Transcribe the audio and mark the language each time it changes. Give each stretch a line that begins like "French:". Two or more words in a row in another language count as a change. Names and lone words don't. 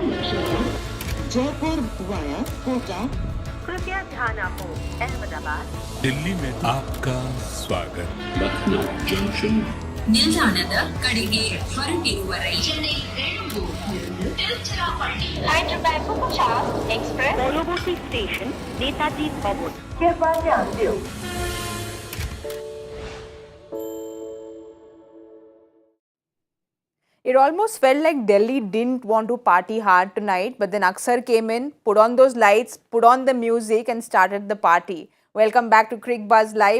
Hindi: जयपुर वाया कोटा। कृपया ध्यान आपको अहमदाबाद दिल्ली में आपका स्वागत. Lucknow Junction.
Kannada: ನಿಲ್ದಾಣದ ಕಡೆಗೆ ಹೊರಟಿರುವರೈ
Bangla: एक्सप्रेस পরবর্তী স্টেশন নেতাজি ভবন.
Hindi: कृपया ध्यान दियो.
English: It almost felt like Delhi didn't want to party hard tonight, but then Axar came in, put on those lights, put on the music and started the party. Welcome back to Cricbuzz Live.